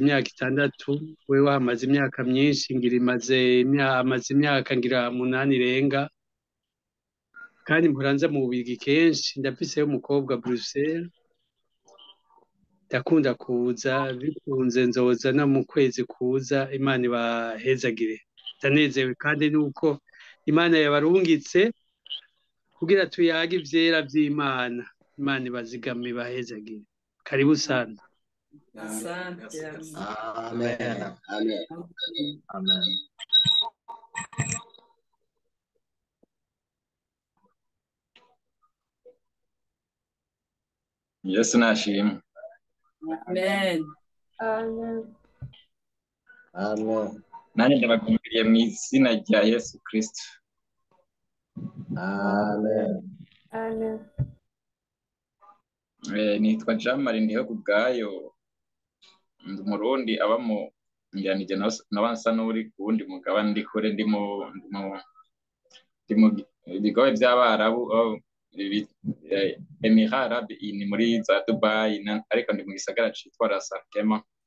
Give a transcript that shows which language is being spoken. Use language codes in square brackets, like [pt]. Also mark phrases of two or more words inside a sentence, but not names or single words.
[rn] imyaka 6 wewe hamaze imyaka myinshi ngira amaze imyaka ngira 8 irenga kandi mpuranza mu Bubigi kenshi ndafiseyo umukobwa Bruxelles ndakunda kuza bikunze nzoza no mu kwezi kuza Imana ibahezagire ndanezewe kandi nuko Imana yabarungitse kugira tuyage ivyera vy'Imana Imana ibazigame ibahezagire [sw] karibu sana. Asante. [rn] Amen. Amen. Amen. Yesu nashimwe. Amen. Amen. Amen. Nanjye ndabagumiriye mu izina rya Yesu Kristo. Amen. Amen. Nitwa Jean Marie ndiho kubwayo ndi Umurundi aba mu ngiranije nabansa n'uri kuwundi mugabane ndi kure ndi mu bigoye by'Abarabu Emirats Arabes ni muri za Dubai ariko ndi mu gisagara citwa Ras Al Khaimah.